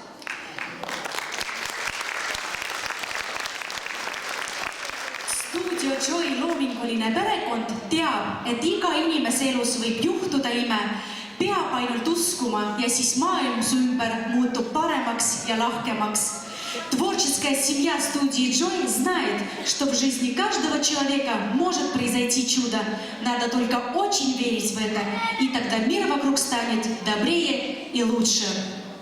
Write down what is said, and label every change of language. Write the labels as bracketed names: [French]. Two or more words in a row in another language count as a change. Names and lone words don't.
[Estonian] Stuudio Joy loominguline perekond teab, et iga inimese elus võib juhtuda ime. Peab ainult uskuma ja siis maailm su ümber muutub paremaks ja lahkemaks. [Russian] Творческая семья студии Joy знает, что в жизни каждого человека может произойти чудо. Надо только очень верить в это, и тогда мир вокруг станет добрее и лучше.